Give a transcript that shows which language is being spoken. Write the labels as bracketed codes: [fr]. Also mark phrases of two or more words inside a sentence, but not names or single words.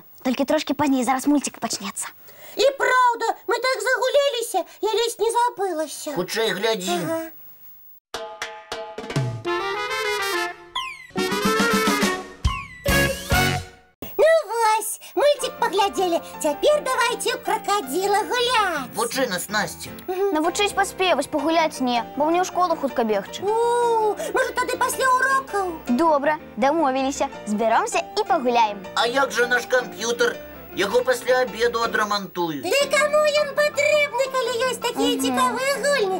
[be] Толькі трошкі пазней, зараз мульцік пачнецца. І праўда, мы так загуляліся, я ледзь не забылася. Хутчэй глядзі. Ну вось, [ru] мультик поглядели. Теперь давайте у крокодила гулять. [be] Вучы нас, Настя. Навучыць паспеваць, пагуляць не, бо мне ў школу хутка бегчы. Может, тады пасля урокаў? Добра, дамовіліся. Збяромся і пагуляем. А як жа наш камп'ютар? Яго пасля абеду адрамантуюць. Ды каму ён патрэбны, калі ёсць такія цікавыя гульні?